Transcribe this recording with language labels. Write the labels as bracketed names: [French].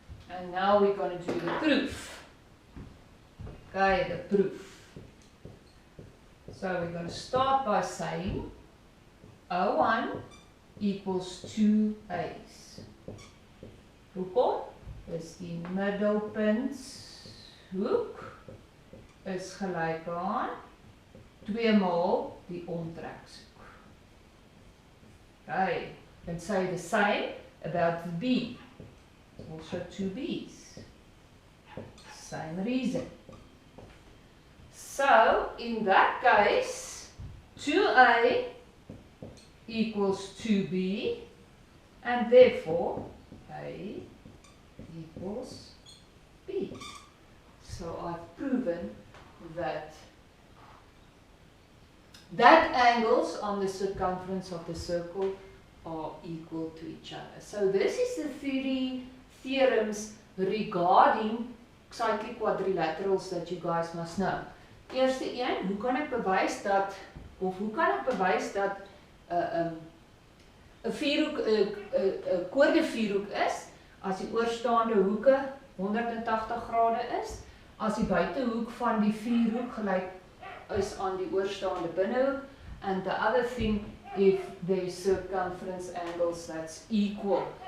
[English] And now we're going to do the proof. Okay, the proof. So we're going to start by saying O1 equals 2A's. [Afrikaans] Hoekom? Dis die middelpuntshoek is gelyk aan 2 maal die omtrekshoek. [English] Okay, and say the same about the B. Also 2 B's. Same reason. So, in that case, 2A equals 2B, and therefore A equals B. So I've proven that angles on the circumference of the circle are equal to each other. So this is the theorems regarding cyclic quadrilaterals that you guys must know. [Afrikaans] Eerste een, hoe kan ek bewys dat, of hoe kan ek bewys dat 'n vierhoek 'n koorde vierhoek is, as die oorstaande hoeke 180 grade is, as die buitehoek van die vierhoek gelyk is aan die oorstaande binnehoek, [English] and the other thing, if the circumference angles that's equal.